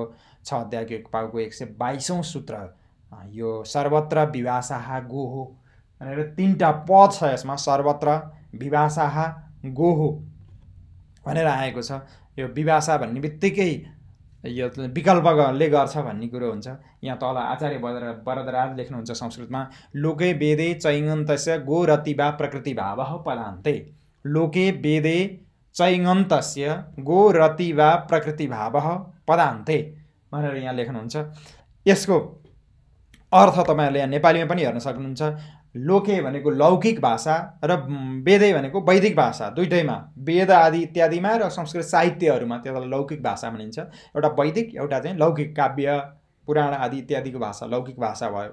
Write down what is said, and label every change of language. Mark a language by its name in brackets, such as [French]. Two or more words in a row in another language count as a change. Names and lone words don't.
[Nepali] 6 अध्यायको 1 पाउको 122औं सूत्र। यो [Sanskrit] सर्वत्र विभाषाः गोहो [Nepali] भनेर 3टा पद छ यसमा। [Sanskrit] सर्वत्र विभाषाः गोहो [Nepali] भनेर आएको छ। यो विभाषा भन्ने बित्तिकै यो विकल्पले गर्छ भन्ने कुरो हुन्छ। यहाँ तल आचार्य वरदराज लेख्नुहुन्छ संस्कृतमा, [Sanskrit] लोके वेदे चैङन्तस्य गोरतिवा प्रकृति भावः पदान्ते। लोके वेदे चैङन्तस्य गोरतिवा प्रकृति भावः पदान्ते [Nepali] भनेर यहाँ लेख्नुहुन्छ। यसको अर्थ तपाईँहरूले यहाँ नेपालीमा पनि हेर्न सक्नुहुन्छ। लोके भनेको लौकिक भाषा र वेदै भनेको वैदिक भाषा, दुइटैमा वेद आदि इत्यादिमा र संस्कृत साहित्यहरूमा त्यसलाई लौकिक भाषा भनिन्छ। एउटा वैदिक, एउटा चाहिँ लौकिक, काव्य पुराण आदि इत्यादिको भाषा लौकिक भाषा भयो।